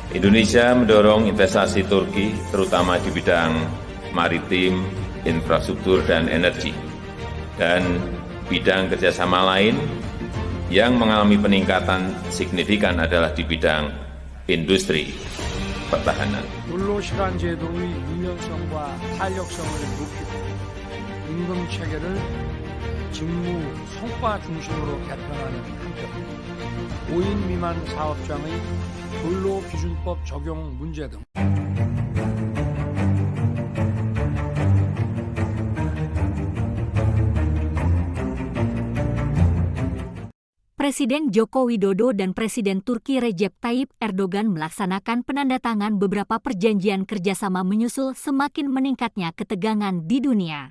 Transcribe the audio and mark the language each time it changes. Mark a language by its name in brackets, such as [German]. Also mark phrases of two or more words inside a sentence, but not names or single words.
[Indonesian] Indonesia mendorong investasi Turki, terutama di bidang maritim, infrastruktur, dan energi. Dan bidang kerjasama lain yang mengalami peningkatan signifikan adalah di bidang industri pertahanan. [Korean] 근로시간 제도의 유연성과 탄력성을 높이고 임금 체계를 직무 성과 중심으로 개편하는 한편 5인 미만 사업장의 근로기준법 적용 문제 등 [Indonesian] Presiden Joko Widodo dan Presiden Turki Recep Tayyip Erdogan melaksanakan penandatangan beberapa perjanjian kerjasama menyusul semakin meningkatnya ketegangan di dunia.